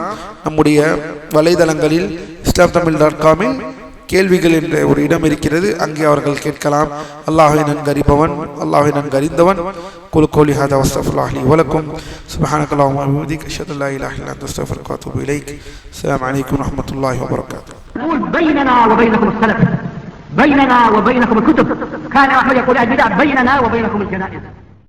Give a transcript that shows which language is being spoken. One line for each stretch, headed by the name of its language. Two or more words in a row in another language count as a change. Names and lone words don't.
Tamil: நம்முடைய வலைதளங்களில் islamtamil.com கேள்விகள் என்ற ஒரு இடம் இருக்கிறது, அங்கே அவர்கள் கேட்கலாம். அல்லாஹ்வை நன்கு அறிபவன், அல்லாஹ்வை நன்கு அறிந்தவன்.
Arabic: قل قولي هذا واستغفر الله لي و لكم. سبحانك اللهم وبحمدك أشهد أن لا إله إلا أنت أستغفرك وأتوب إليك. السلام عليكم ورحمة الله وبركاته. بيننا وبينكم السلف، بيننا وبينكم الكتب. كان أحمد يقول البدع بيننا وبينكم الجنائز.